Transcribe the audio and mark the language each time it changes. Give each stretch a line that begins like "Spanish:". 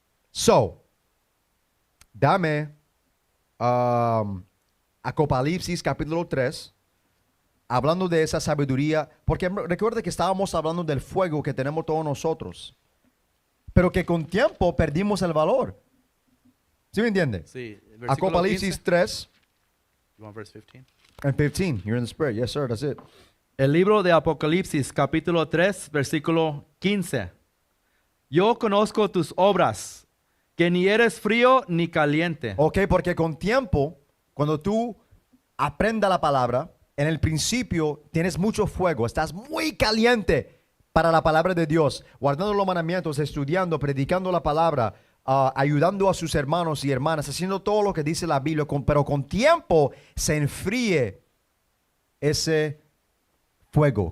Spanish: So, dame Apocalipsis capítulo 3. Hablando de esa sabiduría, porque recuerda que estábamos hablando del fuego que tenemos todos nosotros, pero que con tiempo perdimos el valor. ¿Sí me entiende? Sí, Apocalipsis 3
English: You want verse 15? and 15. You're in the spirit. Yes, sir. That's it.
Spanish: El libro de Apocalipsis, capítulo 3, versículo 15. Yo conozco tus obras, que ni eres frío ni caliente. Ok, porque con tiempo, cuando tú aprendas la palabra, en el principio tienes mucho fuego, estás muy caliente para la palabra de Dios, guardando los mandamientos, estudiando, predicando la palabra, ayudando a sus hermanos y hermanas, haciendo todo lo que dice la Biblia, pero con tiempo se enfríe ese fuego.